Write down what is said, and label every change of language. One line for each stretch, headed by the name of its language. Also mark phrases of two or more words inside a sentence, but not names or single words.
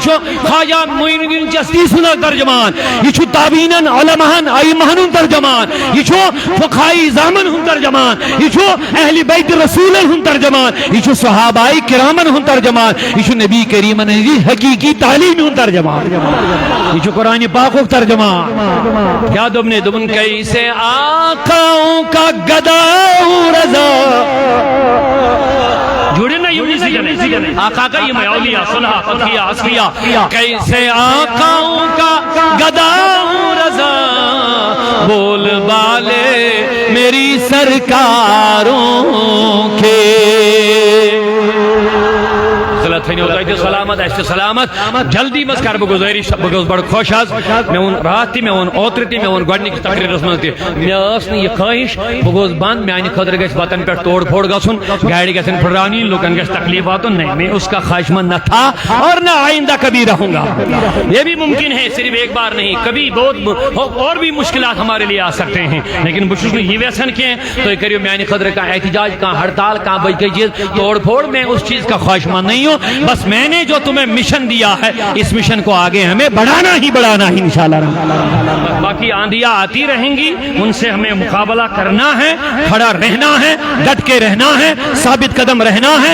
Kashmiri: چھُ خواجہ معین الدین چشتی سُنٛد ترجمان یہ چھُ تابعینن علماہن ائمہن ہُنٛد ترجمان یہ چھُ فقہاء اعظامن ہُنٛد ترجمان یہ چھُ اہل بیت رسولن ہُنٛد ترجمان یہ چھُ صحابہ کرامن ہُنٛد ترجمان یہ چھُ نبی کریمن ہٕنٛزِ حقیقی تعلیم ہُنٛد ترجمان یہ چھُ قرآن پاکُک ترجمان کیا دوٚپنَے دوٚپُن
Urdu: کیسے آقاؤں کا گدا ہوں رضا جوڑے نا یونی آقا کا یہ اولیاء صلحہ فتحیہ اصفیہ کیسے آقاؤں کا گدا ہوں رضا بول بالے میری سرکاروں کے
Kashmiri: تھنو تہ سلامت اس سلامت جلدی مز کر گزارش بہ گوس بڑ خوش آز مے ون رات تہ مے ون اوتر تہ مے ون گۄڈنِکِس تقریرس مز تہ مے ٲس نہٕ یہ خواہش بہ گوس بند میانہ خٲطرٕ گژھِ وطن پہ توڑ پھوڑ گژھُن گاڑی گژھن پھٹراونی لوکن گژھِ تکلیف واتُن
Urdu: نہیں میں اس کا خواہش مند نہ تھا اور نہ آئندہ کبھی رہوں گا. یہ بھی ممکن ہے صرف ایک بار نہیں کبھی بہت اور بھی مشکلات ہمارے لیے آ سکتے ہیں
Kashmiri: لیکن بہ چھُس نہٕ یہ یژھان کینٛہہ تُہۍ کٔرِو میانہ خٲطرٕ کانٛہہ احتجاج کانٛہہ ہڑتال کانٛہہ باقی چیز توڑ پھوڑ
Urdu: میں اس چیز کا خواہش مند نہیں ہوں. بس میں نے جو تمہیں مشن دیا ہے اس مشن کو آگے ہمیں بڑھانا ہی انشاءاللہ. باقی آندیاں آتی رہیں گی ان سے ہمیں مقابلہ کرنا ہے کھڑا رہنا ہے ڈٹ کے رہنا ہے ثابت قدم رہنا ہے.